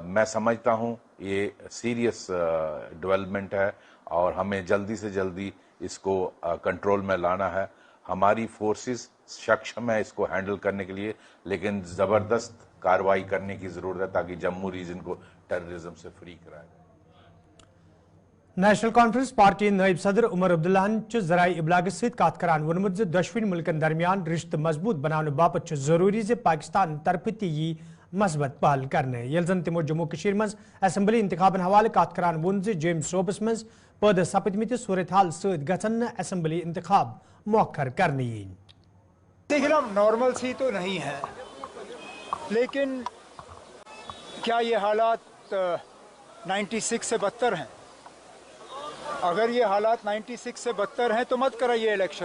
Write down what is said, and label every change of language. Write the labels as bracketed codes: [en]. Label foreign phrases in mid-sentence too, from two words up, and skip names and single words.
[hi] मैं समझता हूँ ये [en] serious development [hi] है और हमें जल्दी से जल्दी इसको कंट्रोल में लाना है। हमारी फोर्सेस सक्षम है इसको हैंडल करने के लिए, लेकिन जबरदस्त कार्रवाई करने की जरूरत है ताकि जम्मू रीजन को टेररिज्म से फ्री कराया जाए। [ks] नेशनल कॉन्फ्रेंस पार्टी नायब सदर उमर अब्दुल्ला जराए इबलाग सत कत करान वोनमुत दशवन मुल्कन दरमियान रिश्ते मजबूत बनाने बाबत जरूरी जे पाकिस्तान तरफ ती मस्बत पहल करने यल जन तमो जम्मू कश्मीर मज असम्बली इंतखाबन हवाले कत करान वोन जे जेम्स शोबस मज पैदा सपदमित सूरत हाल सत गन असम्बली इंतखाब मौखर करने यीन। [hi] देखना नॉर्मल सी तो नहीं है, लेकिन क्या ये हालात 96 से बदतर हैं? अगर ये हालात 96 से बदतर हैं तो मत कराइए इलेक्शन।